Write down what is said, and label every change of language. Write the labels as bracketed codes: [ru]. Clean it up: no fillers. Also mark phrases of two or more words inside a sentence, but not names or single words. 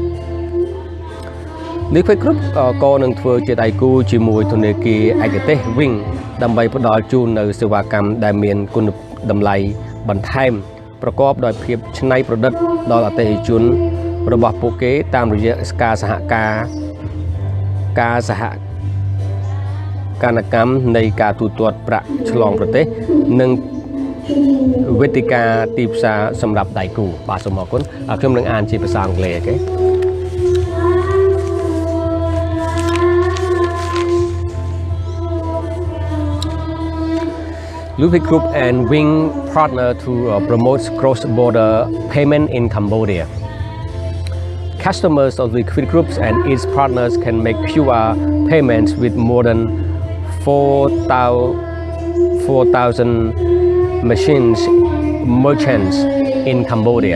[km] Liquid Group ក៏នឹងធ្វើជាដៃគូជាមួយធនាគារឯកទេស Wing ដើម្បីផ្ដល់ជូននៅសេវាកម្មដែលមានគុណតម្លៃបន្ថែមប្រកបដោយភាពច្នៃប្រឌិតដល់អតិថិជនរបស់ពួកគេតាមរយៈការសហ ការកម្មនៃការទូទាត់ប្រាក់ឆ្លងប្រទេសនិងវេទិកាទីផ្សារសម្រាប់ដៃគូបាទសូមអរគុណខ្ញុំនឹងអានជាភាសាអង់គ្លេសអូខេ [en] Liquid Group and Wing partner to promote cross-border payment in Cambodia. Customers of Liquid Groups and its partners can make QR payments with more than 4,000 merchants in Cambodia.